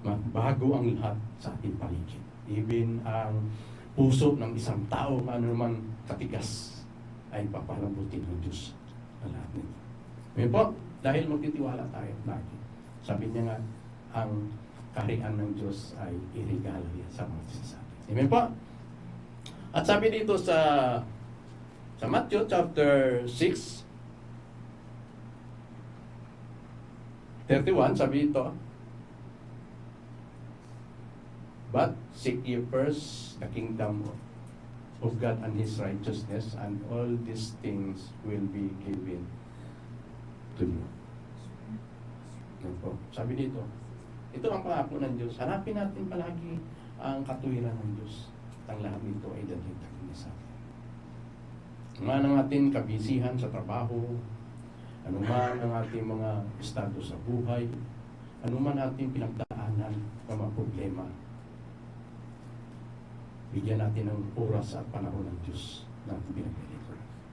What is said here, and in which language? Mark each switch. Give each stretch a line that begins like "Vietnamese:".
Filipino: Bago ang lahat sa ating paligid. Even ang puso ng isang tao, ano naman katigas, ay papalambutin ng Diyos ang lahat nito. Ngayon po, dahil magtitiwala tayo lagi. Sabi niya nga, ang kaharian ng Diyos ay irigalo niya sa mga sinasabi. Amen po? At sabi dito sa
English: Matthew chapter 6, 31,
Filipino: sabi ito,
English: but seek ye first the kingdom of God and His righteousness, and all these things will be given to you.
Filipino: Sabi dito, ito ang pangako ng Diyos. Hanapin natin palagi ang katuwiran ng Diyos. Ang lahat nito ay dalhin niya sa atin. Anuman ang ating kabisihan sa trabaho, anuman ang ating mga estado sa buhay, anuman ating pinagdaanan ng mga problema, bigyan natin ng oras at panahon ng Diyos na pinaglilingkuran.